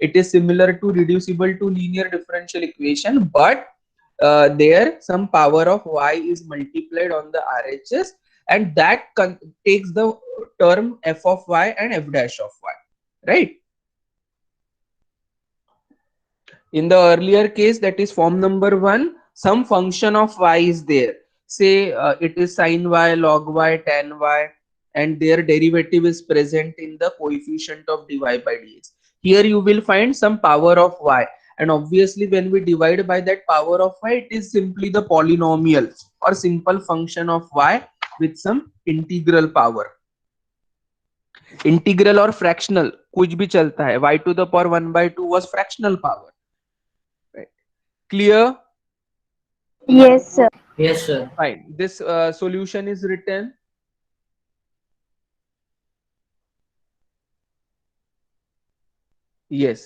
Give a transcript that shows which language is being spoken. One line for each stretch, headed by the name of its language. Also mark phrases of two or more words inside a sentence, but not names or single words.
English: It is similar to reducible to linear differential equation, but there some power of y is multiplied on the RHS, and that takes the term f of y and f dash of y, right? In the earlier case, that is form number 1, some function of y is there. Say it is sin y, log y, tan y, and their derivative is present in the coefficient of dy by dx. Here you will find some power of y, and obviously when we divide by that power of y, it is simply the polynomial or simple function of y with some integral power. Integral or fractional
Hindi: कुछ भी चलता है.
English: Y to the power 1/2 was fractional power. Clear? Yes, sir. Yes, sir. Fine. This solution is written. Yes.